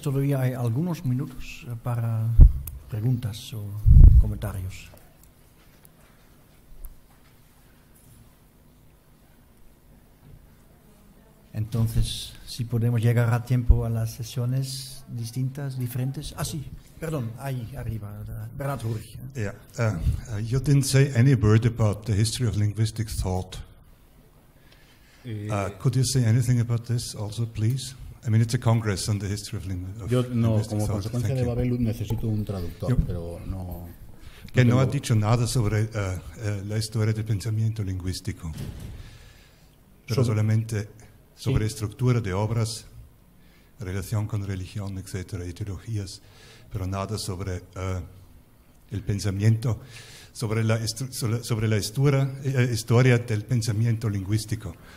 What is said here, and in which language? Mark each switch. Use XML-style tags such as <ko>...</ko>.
<es>Todavía hay algunos minutos para preguntas o comentarios. Entonces, si podemos llegar a tiempo a las sesiones distintas, diferentes. Ah, sí, perdón, ahí arriba, Bernard Hurich.</es> <en>Yeah, you didn't say any word about the history of linguistic thought. Could you say anything about this also, please? I mean, it's a congress on the history of linguistic thought.</en> <es>Yo no, como consecuencia de Babel necesito un traductor, pero no... Que no ha dicho nada sobre la historia del pensamiento lingüístico, pero solamente sobre estructura de obras, relación con religión, etcétera, ideologías, pero nada sobre el pensamiento, sobre la historia del pensamiento lingüístico.</es>